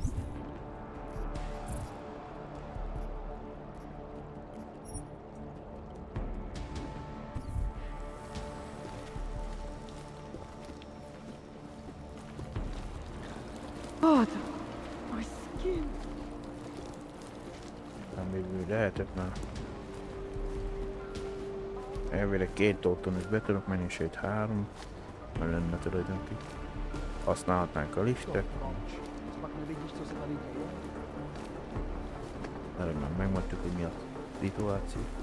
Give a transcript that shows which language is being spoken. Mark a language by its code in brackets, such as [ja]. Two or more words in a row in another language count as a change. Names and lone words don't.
[en] God, my skin. [hu] Még lehetett már. Elvileg 2 dolgon is be tudok menni, sőt 3. Mert lenne tulajdonképpen. Használhatnánk a liftet. [cs] Pak nevidíš, co se tady děje? [hu] Erre már megmondtuk, hogy mi a szituáció.